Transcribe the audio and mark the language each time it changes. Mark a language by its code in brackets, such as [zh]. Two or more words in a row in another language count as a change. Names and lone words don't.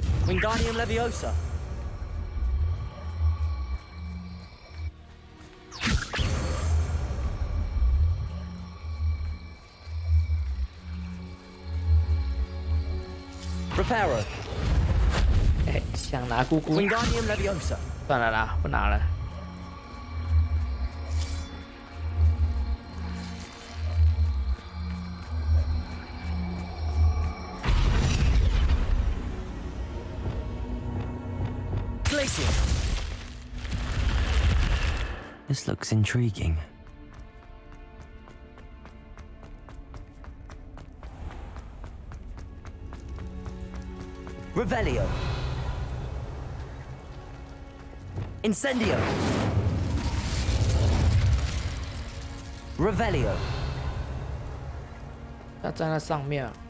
[en] Wingardium Leviosa. Reparo. [zh] 想拿姑姑。 [en] Wingardium Leviosa. [zh] 算了啦，不拿了。 [en] Glacier. This looks intriguing. Revelio. Incendio. Revelio. [zh] 他站在上面。